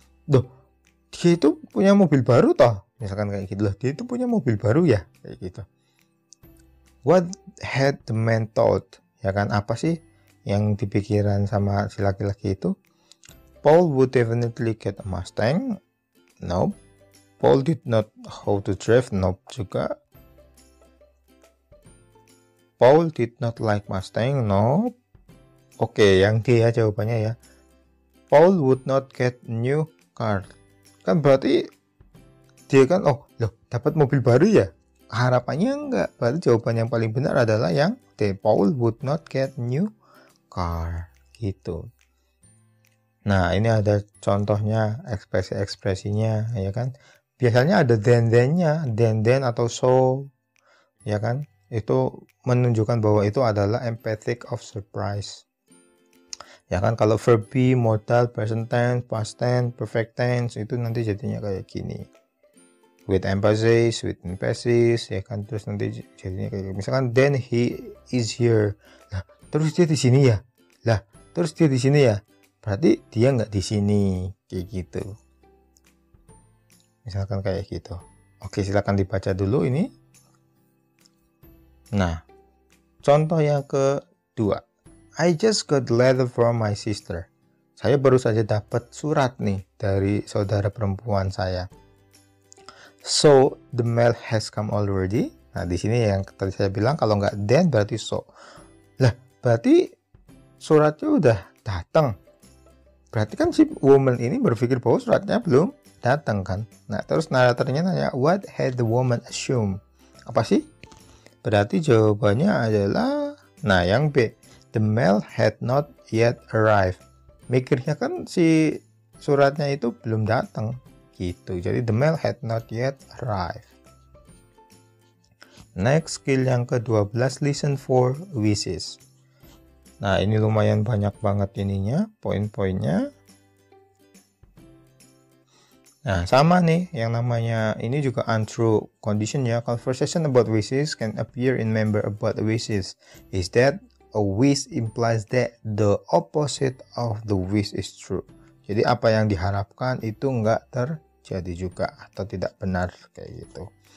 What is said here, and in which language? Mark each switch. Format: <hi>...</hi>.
<id>Duh, dia itu punya mobil baru toh? Misalkan kayak gitu loh, dia itu punya mobil baru ya? Kayak gitu.</id> <en>What had the man thought?</en> <id>Ya kan, apa sih yang dipikiran sama si laki-laki itu?</id> <en>Paul would definitely get a Mustang. Nope. Paul did not how to drive. Nope juga. Paul did not like Mustang. Nope.</en> <id>Oke, yang D ya jawabannya ya.</id> <en>Paul would not get new car.</en> <id>Kan berarti dia kan dapat mobil baru ya? Harapannya enggak. Berarti jawaban yang paling benar adalah yang D.</id> <en>Paul would not get new car.</en> <id>Gitu. Nah, ini ada contohnya ekspresi-ekspresinya, ya kan? Biasanya ada then-nya, then atau so, ya kan? Itu menunjukkan bahwa itu adalah</id> <en>emphatic of surprise.</en> <id>Ya kan, kalau verb be, modal, present tense, past tense, perfect tense, itu nanti jadinya kayak gini.</id> <en>With emphasis, with emphasis,</en> <id>ya kan? Terus nanti jadinya kayak misalkan</id> <en>then he is here.</en> <id>Nah, terus dia di sini ya? Lah, terus dia di sini ya? Berarti dia nggak di sini, kayak gitu. Misalkan kayak gitu. Oke, silakan dibaca dulu ini. Nah, contoh yang kedua.</id> <en>I just got a letter from my sister.</en> <id>Saya baru saja dapat surat nih dari saudara perempuan saya.</id> <en>So, the mail has come already.</en> <id>Nah, di sini yang tadi saya bilang kalau nggak then berarti so. Lah, berarti suratnya udah datang. Berarti kan si woman ini berpikir bahwa suratnya belum datang kan. Nah, terus naratornya nanya,</id> <en>what had the woman assumed?</en> <id>Apa sih? Berarti jawabannya adalah, nah yang B,</id> <en>the mail had not yet arrived.</en> <id>Mikirnya kan si suratnya itu belum datang gitu.</id> <en>Jadi the mail had not yet arrived. Next, skill yang ke-12, listen for wishes.</en> <id>Nah, ini lumayan banyak banget ininya, poin-poinnya. Nah, sama nih, yang namanya ini juga untrue condition ya.</id> <en>Conversation about wishes can appear in member about wishes. Is that a wish implies that the opposite of the wish is true.</en> <id>Jadi apa yang diharapkan itu enggak terjadi juga atau tidak benar kayak gitu.</id>